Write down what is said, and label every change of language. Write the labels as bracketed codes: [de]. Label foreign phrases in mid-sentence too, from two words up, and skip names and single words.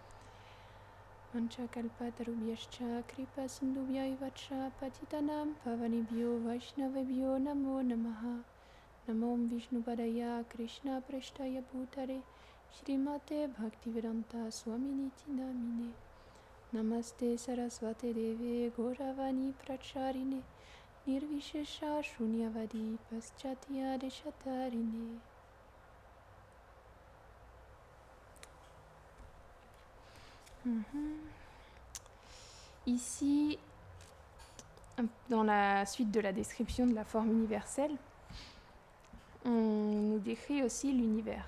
[sa] वाञ्छाकल्पतरुभ्यश्च कृपा सिन्धुभ्यैव च पतितानां पावनेभ्यो वैष्णवेभ्यो नमो नमः नमो ओं विष्णुपादाय कृष्ण प्रेष्ठाय भूतले श्रीमते भक्तिवेदान्त स्वामिन् इति नामिने नमस्ते सारस्वते देवे गौरवाणी प्रचारिणे निर्विशेष शून्यवादि पाश्चात्य देशतारिणे. [fr] Ici, dans la suite de la description de la forme universelle, on nous décrit aussi l'univers.